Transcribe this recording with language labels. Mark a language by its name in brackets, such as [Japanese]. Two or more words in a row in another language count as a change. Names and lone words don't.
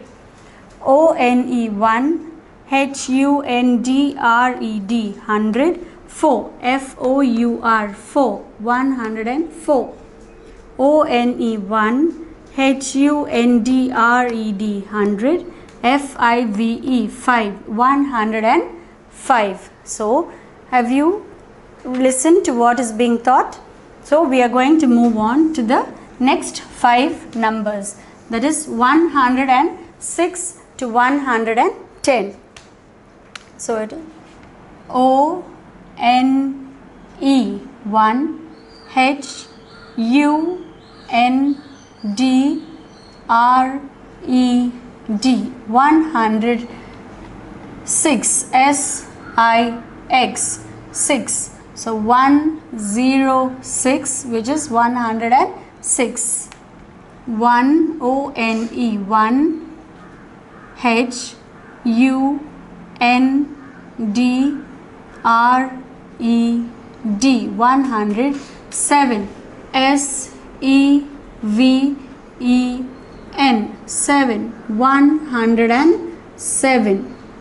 [English] O N E 1. H U N D R E D 100. 4. F O U R 4 104. O N E 1. H U N D R E D 100. F I V E 5 105. So have you listened to what is being taught? So we are going to move on to the next 5 numbers, that is 106 to 110. So it is O N E 1. H U N D R E D 106. S I X 6. So 106, which is 106. 1 O N E 1. H U N D R E D 107. S E V E N 7 107.